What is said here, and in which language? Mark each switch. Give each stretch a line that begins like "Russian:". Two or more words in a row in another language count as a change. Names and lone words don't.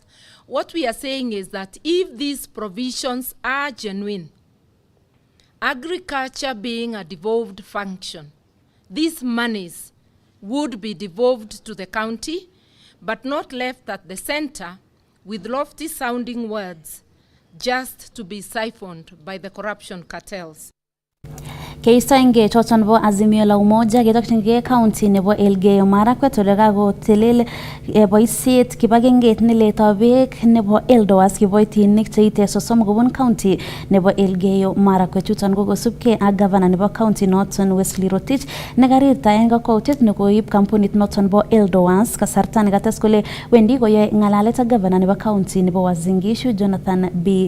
English: What we are saying is that if these provisions are genuine, agriculture being a devolved function, these monies would be devolved to the county, but not left at the center with lofty-sounding words just to be siphoned by the corruption cartels.
Kalenjin: Keistoenge choton bo Azimio la Umoja ketokchinge county nebo Elgeyo Marakwet ole kakotelel boisiet kibagengeit neletoi beek nebo Eldowas kiboitinik cheite 30 kobun county nebo Elgeyo Marakwet. Chuton ko kosubkei ak governor nebo county noton Wesley Rotich nekarirta en kakwautiet nekoib kampunit noton bo Eldowas kasarta nekates kole wendi koyoe ngalalet ak governor nebo county nebo Uasin Gishu Jonathan B.